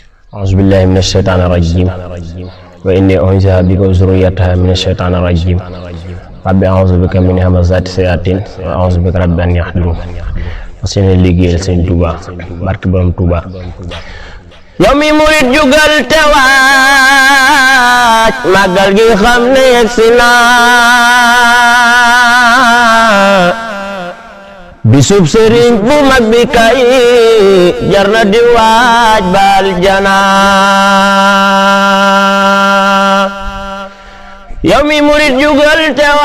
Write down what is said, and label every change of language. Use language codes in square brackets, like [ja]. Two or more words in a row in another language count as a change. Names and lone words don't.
[ar] أعوذ بالله من الشيطان الرجيم وإني أعوذ بك وذريتها من الشيطان الرجيم ربي أعوذ بك من همزات الشياطين وأعوذ بك رب أن يحضرون وسين [wo] liggéeyal Sëñ Tuuba barke Borom Tuuba yow mi murit jugal te waaj màggal gi xam ne yegsi na bisub sëriñ bu mag bi kay jar na di waaj baal jana yow mi murit jugal te